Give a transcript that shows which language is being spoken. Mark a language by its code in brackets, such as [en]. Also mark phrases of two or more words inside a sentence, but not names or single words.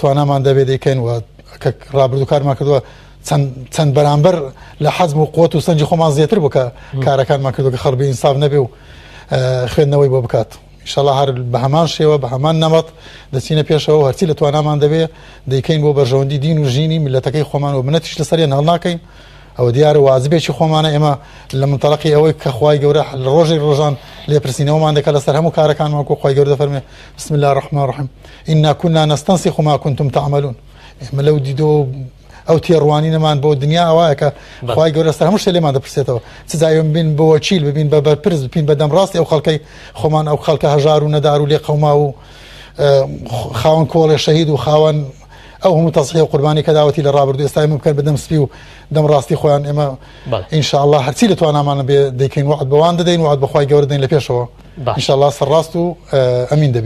[ckb] توانامان دەبێ دەیکەین و کە ڕابردوو کارمان کردووە چەند بەرامبەر لە حەزم و قووەت و سەنجی خۆمان زیاتر بوو کە کارەکانمان کردووە کە خەڵبی ئینساف نەبێ و خوێندنەوەی بۆ بکات ئینشاءالله هەر بە هەمان شێوە بە هەمان نەمەت دەچینە پێشەوە هەرچی لە توانامان دەبێ دەیکەین بۆ بەرژەوەندی دین و ژینی میلەتەکەی خۆمان و منەتیش لەسەریان هەڵ ناکەین ئەوە دیارە واجبێکی خۆمانە ئێمە لە منتەڵەقی ئەوەی کە خوای گەورە لە ڕۆژی ڕۆژان لێپرسینەوەمان دەکات لەسەر هەموو کارەکانمان کۆ خوای گەورە دەفەرمێ [ar] بسم الله الرحمن الرحیم إنا كنا نستنسخ ما كنتم تعملون [ckb] ئێمە لەو دیدۆ ئەو تێڕوانینەمان بۆ دنیا ئەوایە کە خوای گەورە سەر هەموو شتێ لێمان دەپرسێتەوە چ جایە ببین بە وەکیل ببین بە بەرپرس ببین بە دەمڕاستی ئەو خەڵکەی خۆمان ئەو خەڵکە هەژار و نەدار و لێ قەوما و خاوەن کۆڵێ شەهید و خاوەن ئەو هەموو تەسخیە و قوربانی کە داوەتی لە ڕابردوو ئێستا ئێمە بکەن بە دەمسپی و دەمڕاستی خۆیان ئێمە ئینشاءالله هەرچی لە توانامانە بێ دەیکەین وعد بەوان دەدەین وعد بەخوای گەورە دەین لە پێشەوە ئینشاءالله سەرڕاست و ئەمین دەبین